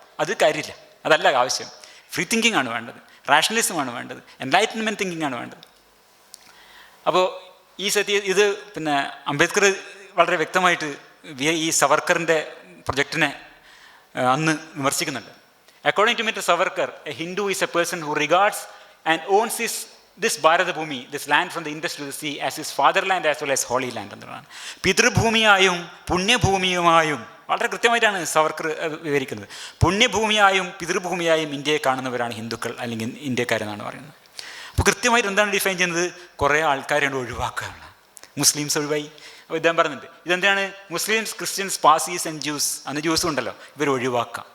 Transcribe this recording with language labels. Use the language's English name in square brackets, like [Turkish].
[Malayalam] അത് കാര്യമില്ല, അതല്ല ആവശ്യം. ഫ്രീ തിങ്കിങ് ആണ് വേണ്ടത്, റാഷണലിസമാണ് വേണ്ടത്, എൻലൈറ്റൻമെൻറ്റ് തിങ്കിങ് ആണ് വേണ്ടത്. അപ്പോൾ ഇത് അംബേദ്കർ വളരെ വ്യക്തമായിട്ട് ഈ സവർക്കറിൻ്റെ പ്രൊജക്റ്റിനെ അന്ന് വിമർശിക്കുന്നുണ്ട്. [English] According to Mr. Savarkar, a Hindu is a person who regards and owns this Bharata Bhumi, this land from the Indus to the sea, as his fatherland as well as holy land എന്നതാണ്. [Malayalam] പിതൃഭൂമിയായും പുണ്യഭൂമിയുമായും വളരെ കൃത്യമായിട്ടാണ് സവർക്കർ വിവരിക്കുന്നത്. പുണ്യഭൂമിയായും പിതൃഭൂമിയായും ഇന്ത്യയെ കാണുന്നവരാണ് ഹിന്ദുക്കൾ അല്ലെങ്കിൽ ഇന്ത്യക്കാരെന്നാണ് പറയുന്നത്. അപ്പോൾ കൃത്യമായിട്ട് എന്താണ് ഡിഫൈൻ ചെയ്യുന്നത്? കുറേ ആൾക്കാരെ ഒഴിവാക്കുകയാണ്. മുസ്ലിംസ് ഒഴിവായി. അപ്പോൾ ഇദ്ദേഹം പറയുന്നുണ്ട്, ഇതെന്താണ്? മുസ്ലിംസ്, ക്രിസ്ത്യൻസ്, പാസീസ് ആൻഡ് ജ്യൂസ്, അന്ന് ജ്യൂസും ഉണ്ടല്ലോ, ഇവർ ഒഴിവാക്കാം.